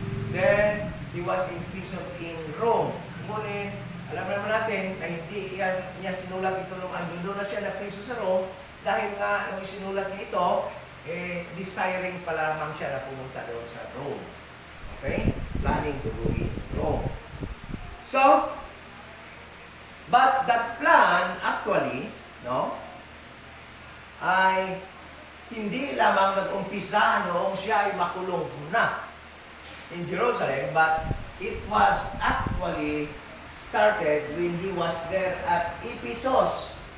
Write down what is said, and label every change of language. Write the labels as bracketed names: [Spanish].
[English] Then, he was in prison in Rome. [Filipino] Ngunit, alam naman natin na hindi niya sinulat ito nung andun na siya na priso sa Rome dahil nga nung sinulat niya ito, desiring pa lamang siya na pumunta doon sa Rome. [English] Okay? Planning to go in Rome. So, but that plan actually, no, [Filipino] ay hindi lamang nag-umpisa noong siya ay makulong na [English] in Jerusalem, but it was actually started when he was there at Ephesus.